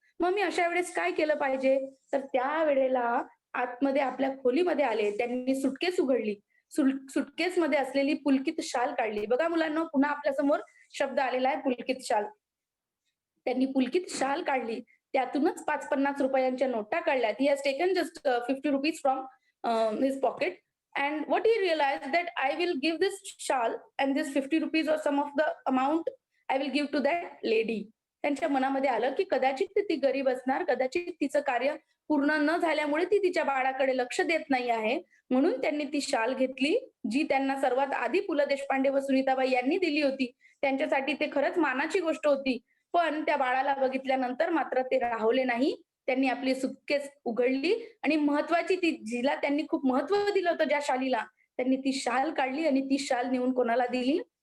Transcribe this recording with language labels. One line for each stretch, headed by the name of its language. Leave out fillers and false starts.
Marathi: मग मी अशा वेळेस काय केलं पाहिजे? तर त्या वेळेला आतमध्ये आपल्या खोलीमध्ये आले, त्यांनी सुटकेस उघडली, सुटकेसमध्ये असलेली पुलकित शाल काढली. बघा मुलांना, पुन्हा आपल्या समोर शब्द आलेला आहे पुलकित शाल. त्यांनी पुलकित शाल काढली, त्यातूनच 5-50 रुपयांच्या नोटा काढल्यात.
English: He has taken just 50 rupees from his pocket. And what he realized that I will give this shawl and this 50 rupees or some of the amount I will give to that lady.
Marathi: त्यांच्या मनामध्ये आलं की कदाचित ती गरीब असणार, कदाचित तिचं कार्य पूर्ण न झाल्यामुळे ती तिच्या बाळाकडे लक्ष देत नाही आहे, म्हणून त्यांनी ती शाल घेतली, जी त्यांना सर्वात आधी पु. ल. देशपांडे व सुनीताबाई यांनी दिली होती. त्यांच्यासाठी ते खरंच मानाची गोष्ट होती. पण त्या बाळाला बघितल्यानंतर मात्र ते राहवले नाही. त्यांनी आपली सुटकेस उघडली आणि महत्वाची ती, जिला त्यांनी खूप महत्व दिलं होतं ज्या शालीला, त्यांनी ती शाल काढली आणि ती शाल नेऊन कोणाला दिली?